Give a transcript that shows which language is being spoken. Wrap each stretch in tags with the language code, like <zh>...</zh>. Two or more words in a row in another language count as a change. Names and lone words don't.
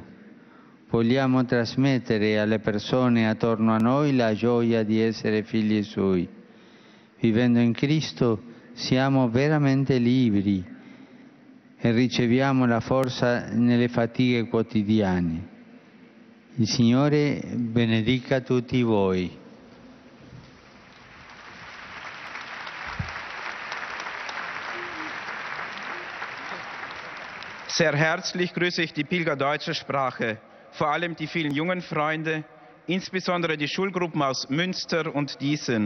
<it>Vogliamo trasmettere alle persone attorno a noi la gioia di essere figli Suoi. Vivendo in Cristo siamo veramente liberi e riceviamo la forza nelle fatiche quotidiane. Il Signore benedica tutti voi.</it> <de>Sehr herzlich grüße ich die Pilger deutscher Sprache, vor allem die vielen jungen Freunde, insbesondere die Schulgruppen aus Münster und Diesen.</de>